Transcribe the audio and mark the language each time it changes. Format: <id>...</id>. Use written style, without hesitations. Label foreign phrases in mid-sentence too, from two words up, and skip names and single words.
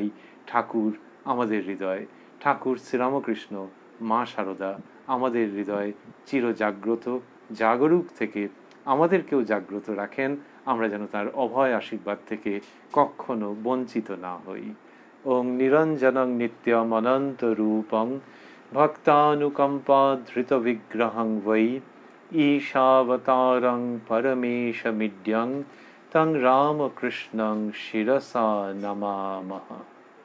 <bn>ঠাকুর আমাদের হৃদয়, ঠাকুর শ্রীরামকৃষ্ণ, মা শারদা আমাদের হৃদয় চিরজাগ্রত, জাগরুক থেকে আমাদেরকেও জাগ্রত রাখেন, আমরা যেন তার অভয় আশীর্বাদ থেকে কখনো বঞ্চিত না হই।</bn> <sa>ওং নিরঞ্জনং নিত্যম অনন্ত রূপং ভক্তানুকম্পা ধৃত বিগ্রহং বৈ ঈশাবতারং পরমেশমিড্যং তং রামকৃষ্ণং শিরসা নমামহ।</sa>